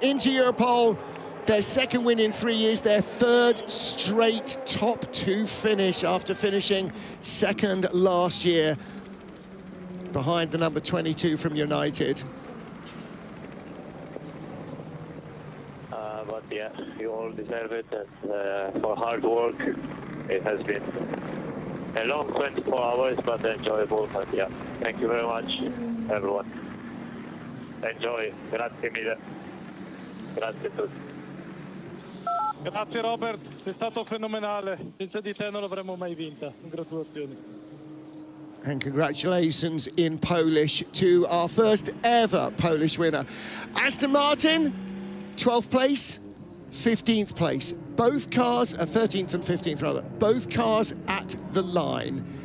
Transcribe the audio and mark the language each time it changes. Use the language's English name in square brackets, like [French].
[English] Into Europole, their second win in 3 years, their third straight top 2 finish after finishing second last year behind the number 22 from United. But yeah, you all deserve it, and for hard work. It has been a long 24 hours, but enjoyable. But yeah, thank you very much, everyone. Enjoy. [Italian] Grazie mille. Grazie a tutti. Grazie Robert, sei stato fenomenale. Senza di te non l'avremmo mai vinta. Congratulazioni. [English] And congratulations in Polish to our first ever Polish winner. Aston Martin, 12th place, 15th place. Both cars, 13th and 15th rather, both cars at the line.